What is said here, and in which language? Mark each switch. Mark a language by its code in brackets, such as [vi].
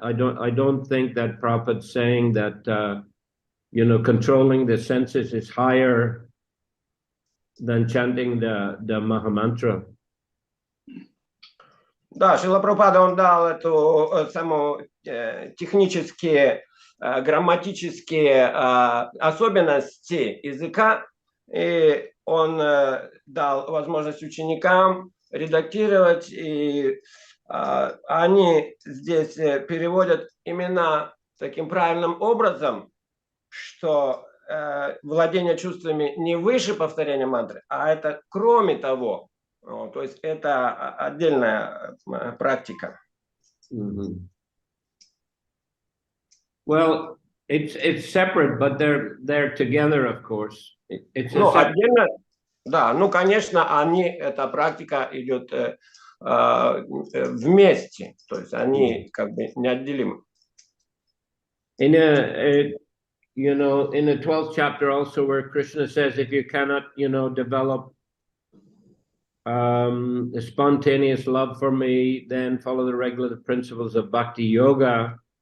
[en] I don't think that Prabhupada's saying that controlling the senses is higher than chanting the Mahamantra. [ru] Да, Шрила Прабхупада, он дал эту саму технические, грамматические особенности языка, и он дал возможность ученикам редактировать, и они здесь переводят имена таким правильным образом, что владение чувствами не выше повторения мантры, а это кроме того. То есть это отдельная практика. [en] Well, it's separate, but they're together, of course. [ru] Ну, отдельно, да, ну, конечно, эта практика идет вместе, то есть они как бы неотделимы. [en] In the 12th chapter also, where Krishna says, if you cannot, develop the spontaneous love for me, then follow the regulative principles of bhakti yoga.